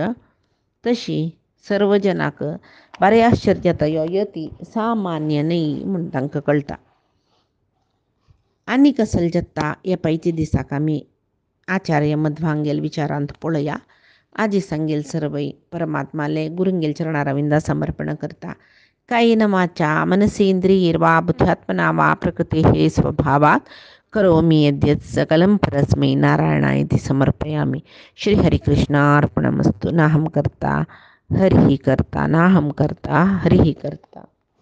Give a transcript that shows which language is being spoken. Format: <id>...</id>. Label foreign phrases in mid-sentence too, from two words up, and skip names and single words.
<kok>तशी सर्व जनाक बरें आश्चर्य जाता. ह्यो यती सामान्य न्ही म्हूण तांकां कळटा. आनी कसले जाता हे पायच्या दिसाक आमी आचार्य मध्वांगेल विचारांत पळया. आजी सांगेल सर्वय परमात्माले गुरुंगेल चरणारविंदा समर्पण करता.</kok> <sa>कायेन वाचा मनसेंद्रियैर्वा बुद्ध्यात्मना वा प्रकृतेः स्वभावात् करोमि यद्यत् सकलं परस्मै नारायणायति समर्पयामि. श्री हरिकृष्णार्पणमस्तु. नाहं कर्ता हरिः कर्ता नाहं कर्ता हरिः कर्ता.</sa>